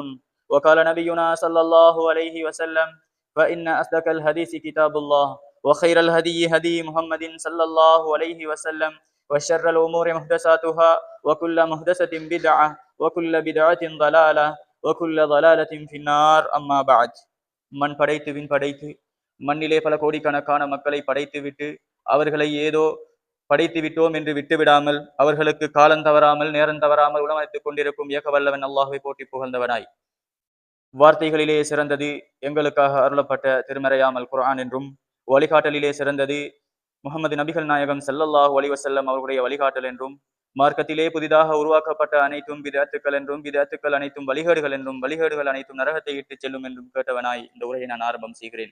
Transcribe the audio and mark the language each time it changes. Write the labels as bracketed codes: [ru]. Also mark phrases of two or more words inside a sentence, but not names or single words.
[ar] وقال نبينا صلى الله عليه وسلم فإن أصدق الحديث كتاب الله وخير الهدي هدي محمد صلى الله عليه وسلم وشر الأمور محدثاتها وكل محدثة بدعة وكل بدعة ضلالة وكل ضلالة في النار. أما بعد. [ta] மண் படைத்து விண் படைத்து மண்ணிலே பல கோடிக்கணக்கான மக்களை படைத்து விட்டு அவர்களை ஏதோ படைத்து விட்டோம் என்று விட்டுவிடாமல் அவர்களுக்கு காலம் தவறாமல் நேரம் தவறாமல் உணவளித்துக் கொண்டிருக்கும் ஏக வல்லவன் அல்லாஹ்வை போற்றி புகழ்ந்தவனாய் வார்த்தைகளிலே சிறந்தது எங்களுக்காக அருளப்பட்ட திருமறையாமல் குர்ஆன் என்றும் வழிகாட்டலிலே சிறந்தது முகமது நபிகள் நாயகம் [ar] صلى الله عليه وسلم [ta] அவர்களுடைய வழிகாட்டல் என்றும் மார்க்கத்திலே புதிதாக உருவாக்கப்பட்ட அனைத்தும் பிதஅத்துக்கள் என்றும் பிதஅத்துக்கள் அனைத்தும் வழிகேடுகள் என்றும் வழிகேடுகள் அனைத்தும் நரகத்தை இட்டுச் செல்லும் என்றும் கேட்டவனாய் இந்த உரையை நான் ஆரம்பம் செய்கிறேன்.